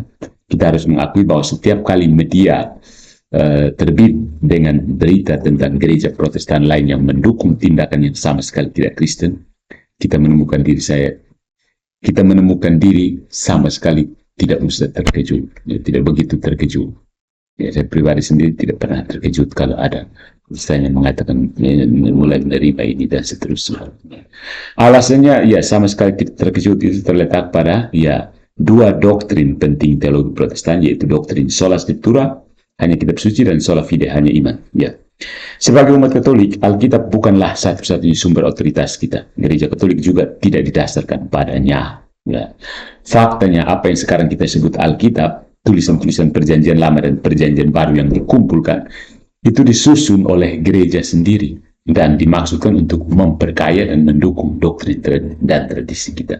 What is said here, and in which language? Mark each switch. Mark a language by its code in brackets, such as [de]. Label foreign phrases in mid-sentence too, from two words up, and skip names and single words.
[id] Kita harus mengakui bahwa setiap kali media terbit dengan berita tentang gereja Protestan lain yang mendukung tindakan yang sama sekali tidak Kristen, kita menemukan diri sama sekali tidak usah terkejut, ya, tidak begitu terkejut. Ya, saya pribadi sendiri tidak pernah terkejut kalau ada misalnya mengatakan mulai menerima ini dan seterusnya. Alasannya ya sama sekali tidak terkejut itu terletak pada ya 2 doktrin penting teologi Protestan, yaitu doktrin [la] sola scriptura, [id] hanya kitab suci, dan [la] sola fide, [id] hanya iman. Ya. Sebagai umat Katolik, Alkitab bukanlah satu-satunya sumber otoritas kita. Gereja Katolik juga tidak didasarkan padanya. Ya. Faktanya apa yang sekarang kita sebut Alkitab, tulisan-tulisan Perjanjian Lama dan Perjanjian Baru yang dikumpulkan, itu disusun oleh gereja sendiri dan dimaksudkan untuk memperkaya dan mendukung doktrin dan tradisi kita.